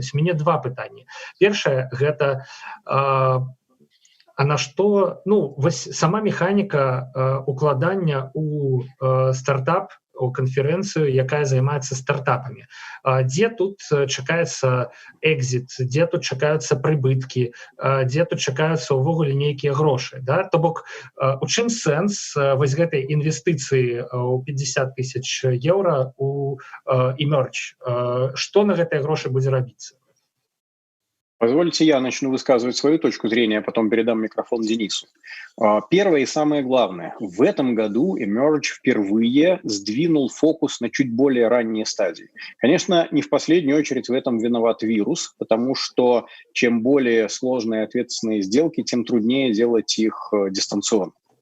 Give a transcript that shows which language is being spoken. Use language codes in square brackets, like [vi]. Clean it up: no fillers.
[be] Вось у мяне два пытанні. Першае, гэта на што, ну, вось сама механіка укладання ў стартап, у канферэнцыю, якая займаецца стартапамі. Дзе тут чакаецца экзіт, дзе тут чакаюцца прыбыткі, дзе тут чакаюцца ўвогуле нейкія грошы. Да? То бок, у чым сэнс вось гэтай інвестыцыі ў 50 000 еўра у Emerge? Што на гэтыя грошы будзе рабіцца? [ru] Позвольте, я начну высказывать свою точку зрения, а потом передам микрофон Денису. Первое и самое главное. В этом году Emerge впервые сдвинул фокус на чуть более ранние стадии. Конечно, не в последнюю очередь в этом виноват вирус, потому что чем более сложные и ответственные сделки, тем труднее делать их дистанционно.